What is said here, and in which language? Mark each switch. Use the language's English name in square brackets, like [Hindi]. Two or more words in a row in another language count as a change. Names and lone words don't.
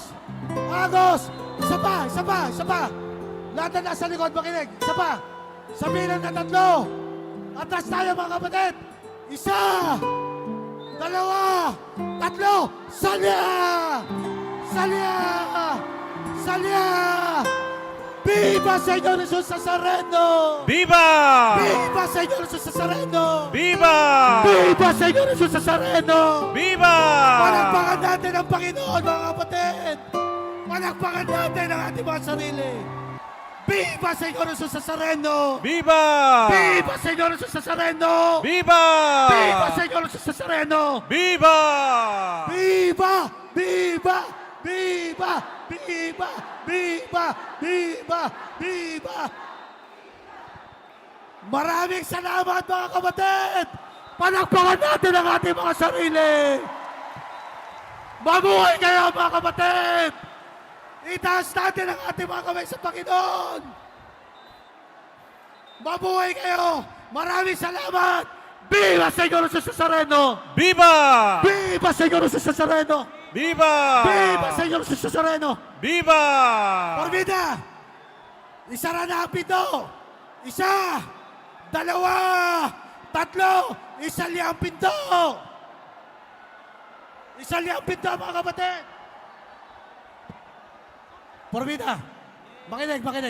[Filipino] Agos! Isa pa! Isa pa! Isa pa! Lahat na nasa likod, makinig! Isa pa! Sa bilang na tatlo! Atras tayo, mga kapatid! Isa! Dalawa! Tatlo! Salya! Salya! Salya! [Spanish] Viva Señor Jesus Nazareno! Viva! Viva Señor Jesus Nazareno! Viva! Viva Señor Jesus Nazareno! Viva! [Filipino] Palakpakan natin ang Panginoon, mga kapatid! Palakpakan natin ang ating mga sarili! [Spanish] Viva Señor Jesus Nazareno! Viva! Viva Señor Jesus Nazareno! Viva! Viva Señor Jesus Nazareno! Viva! Viva! Viva! Viva! Viva! Viva! Viva! Viva! [Filipino] Maraming salamat, mga kapatid! Palakpakan natin ang ating mga sarili! Mabuhay kayo, mga kapatid! Itaas natin ang ating mga kamay sa Panginoon! Mabuhay kayo! Maraming salamat! [Spanish] Viva Señor Jesus Nazareno! Viva! Viva Señor Jesus Nazareno! Viva! Viva Señor Jesus Nazareno! Viva! [Filipino] Porvida! Isara na ang pito! Isa! Dalawa! Tatlo! Isali ang pinto! Isali ang pinto, mga kapatid! Porvida! Makinig, makinig.